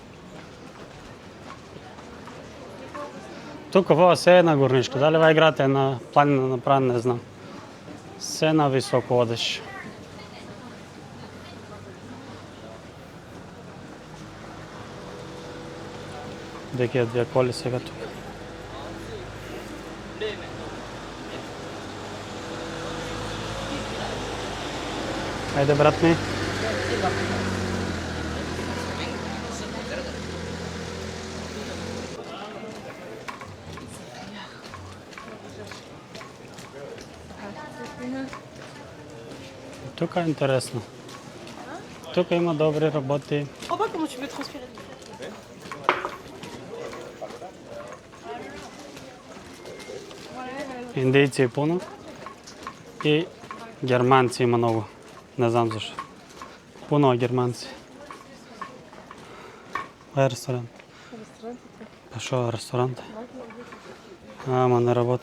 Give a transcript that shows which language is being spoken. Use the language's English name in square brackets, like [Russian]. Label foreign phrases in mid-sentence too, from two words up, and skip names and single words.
[Bulgarian] Тук ова се е на горнишко. Дали ова град е на планина направен, не знам. Се на високо одеш. Деки е две коли сега тук. Айде, брат ми. Тук е интересно. Тук има добри работи. [French] Oh, bah, comment tu peux transpirer? [Bulgarian] Индийци е пълно. И германци има много. Не знам защо. Пълно германци. Това е ресторант. Пошъл е ресторант. Ама не работи.